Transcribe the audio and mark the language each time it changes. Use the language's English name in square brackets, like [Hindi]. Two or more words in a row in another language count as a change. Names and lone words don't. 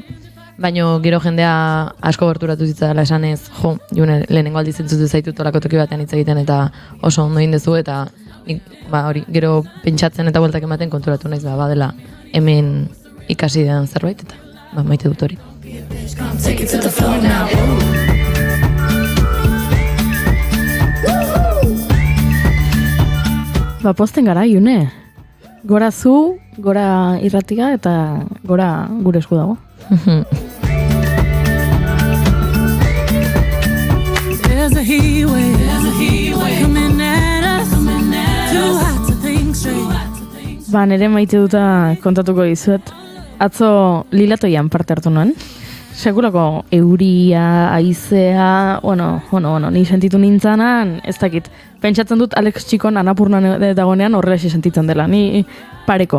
[Basque] Baina gero jendea asko gerturatu zitzala esanez, June, lehenengo aldiz entzute zaitut olako toki batean hitz egiten eta oso ondo egin duzu, eta hori, gero pentsatzen eta bueltak ematen konturatu naiz badela hemen ikasi den zerbait, eta maite dut hori. Posten gara, June. Gora zu, gora irratia eta gora gure esku dago. [English] There's a heat wave coming at us, too hot to think straight. [Basque] Nere maite duta kontatuko dizuet. Atzo Lilatoian parte hartu nuen. Sekulako euria, haizea, ni sentitu nintzanan, ez dakit. Pentsatzen dut Alex Txikon Anapurnan dagonean horrela sentitzen dela, ni pareko.